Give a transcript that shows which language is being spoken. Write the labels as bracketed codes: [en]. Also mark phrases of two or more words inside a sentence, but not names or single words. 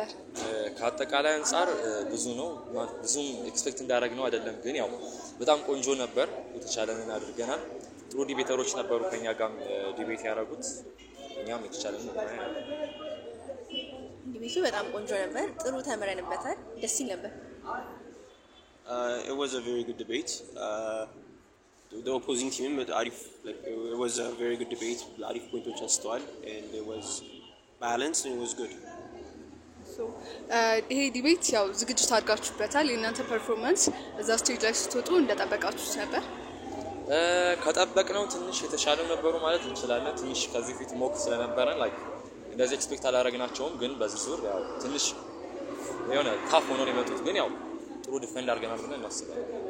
[am] ከአጠቃላይ አንፃር ብዙም ኤክስፔክት እንዳደረግነው አይደለም፣ ግን ያው በጣም ቆንጆ ነበር። የተቻለንን አድርገናል። ጥሩ ዲቤተሮች ነበሩ ከኛ ጋር ዲቤት ያደረጉት። እኛም የተቻለንን ዲቤቱ በጣም ቆንጆ ነበር። ጥሩ ተመረንበታል። ደስ ይል ነበር። [en] It was a very good debate. the opposing team አሪፍ it was a very good debate [am] አሪፍ ፖይንቶች አስተዋል [en] and it was balanced and it was good. [am] ይሄ ዲቤት ያው ዝግጅት አድርጋችሁበታል። የእናንተ ፐርፎርማንስ እዛ ስቴጅ ላይ ስትወጡ እንደጠበቃችሁት ነበር? ከጠበቅነው ትንሽ የተሻለ ነበሩ ማለት እንችላለን። ትንሽ ከዚህ ፊት ሞክ ስለነበረ ላይክ እንደዚህ ኤክስፔክት አላደረግናቸውም፣ ግን በዚህ ዙር ያው ትንሽ የሆነ ታፍ ሆኖ ነው የመጡት፣ ግን ያው ጥሩ ዲፌንድ አድርገናል ብለን እናስባለን።